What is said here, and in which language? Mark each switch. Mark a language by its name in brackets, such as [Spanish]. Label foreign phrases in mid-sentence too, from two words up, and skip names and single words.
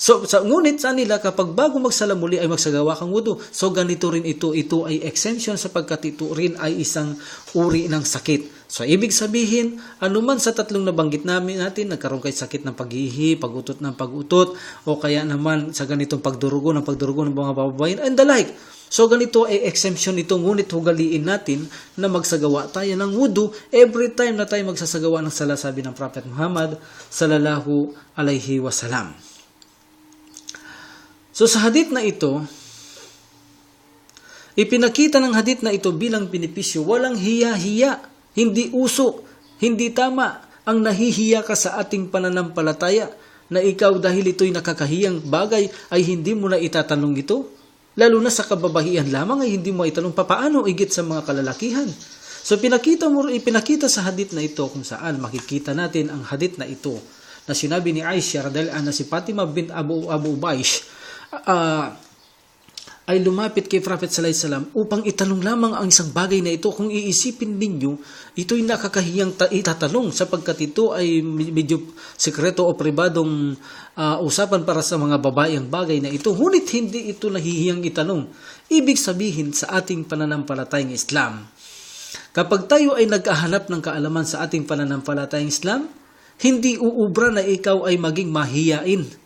[Filipino] So, ngunit sa nila, kapag bago magsalamuli ay magsagawa kang wudu. So, ganito rin ito. Ito ay exemption sapagkat ito rin ay isang uri ng sakit. So, ibig sabihin, anuman sa tatlong nabanggit natin, nagkaroon kayo sakit ng pag-ihi, pag-utot ng pag-utot, o kaya naman sa ganitong pagdurugo ng mga bababayin, [English] and the like. [Filipino] So, ganito ay exemption ito, ngunit hugaliin natin na magsagawa tayo ng wudu [English] every time [Filipino] na tayo magsasagawa ng sala, sabi ng Prophet Muhammad [Arabic] صلى الله عليه وسلم. [Filipino] So sa hadith na ito, ipinakita ng hadith na ito bilang benepisyo, walang hiya-hiya, hindi uso, hindi tama ang nahihiya ka sa ating pananampalataya na ikaw dahil ito'y nakakahiyang bagay ay hindi mo na itatanong ito. Lalo na sa kababahian lamang ay hindi mo itanong papaano igit sa mga kalalakihan. So ipinakita sa hadith na ito kung saan makikita natin ang hadith na ito na sinabi ni Aisha [Arabic] رضي الله عنها, [Filipino] si Fatima bint Abu Ubaish ay lumapit kay Prophet [Arabic] صلى الله عليه وسلم [Filipino] upang itanong lamang ang isang bagay na ito. Kung iisipin ninyo, ito'y nakakahiyang itatanong sapagkat ito ay medyo sekreto o pribadong usapan para sa mga babae ang bagay na ito. Ngunit hindi ito nahihiyang itanong. Ibig sabihin sa ating pananampalatayang Islam, kapag tayo ay naghahanap ng kaalaman sa ating pananampalatayang Islam, hindi uubra na ikaw ay maging mahiyain.